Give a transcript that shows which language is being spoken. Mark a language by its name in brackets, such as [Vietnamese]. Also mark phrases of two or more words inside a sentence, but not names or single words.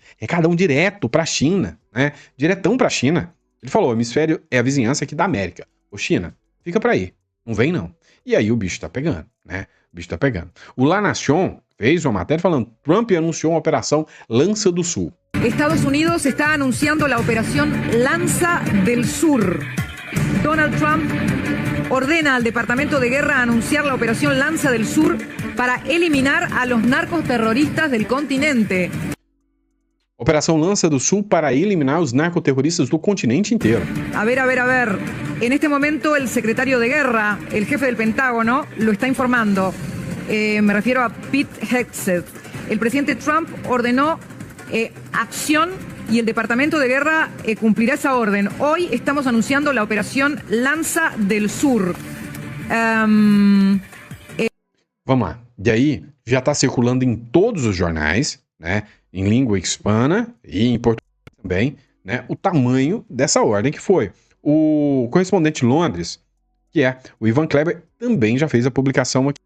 [Portuguese] Recadão direto para a China, né? Diretão para a China. Ele falou: o hemisfério é a vizinhança aqui da América. Ô China, fica para aí, não vem não. E aí o bicho tá pegando, né? O bicho tá pegando. O La Nación fez uma matéria falando: Trump anunciou uma operação Lança do Sul. [Spanish] Estados Unidos está anunciando la operación Lanza del Sur. Donald Trump ordena al Departamento de Guerra anunciar la operación Lanza del Sur para eliminar a los narcos terroristas del continente. [Portuguese] Operação Lança do Sul para eliminar os narcoterroristas do continente inteiro. [Spanish] A ver. En este momento el secretario de Guerra, el jefe del Pentágono, lo está informando. Me refiero a Pete Hegseth. El presidente Trump ordenó acción y el Departamento de Guerra cumplirá esa orden. Hoy estamos anunciando la operación Lanza del Sur. [Portuguese] Vamos lá. E aí, já está circulando em todos os jornais, né, em língua hispana e em português também, né, o tamanho dessa ordem que foi. O correspondente de Londres, que é o Ivan Kleber, também já fez a publicação aqui.